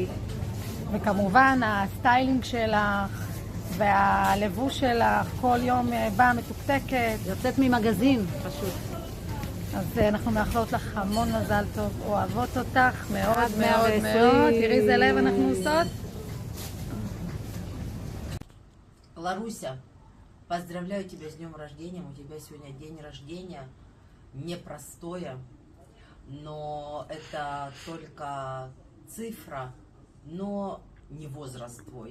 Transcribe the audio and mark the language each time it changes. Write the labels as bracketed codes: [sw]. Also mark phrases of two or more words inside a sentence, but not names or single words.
[he] וכמובן הסטיילינג שלך והלבוש שלך כל יום באה מתוקתקת. יוצאת ממגזין פשוט. אז אנחנו מאחלות לך המון מזל טוב, אוהבות אותך מאוד מאוד מאוד. תראי איזה לב אנחנו עושות. [ru] Ларуся, поздравляю тебя с днем рождения. У тебя сегодня день рождения непростое, но это только цифра, но не возраст твой.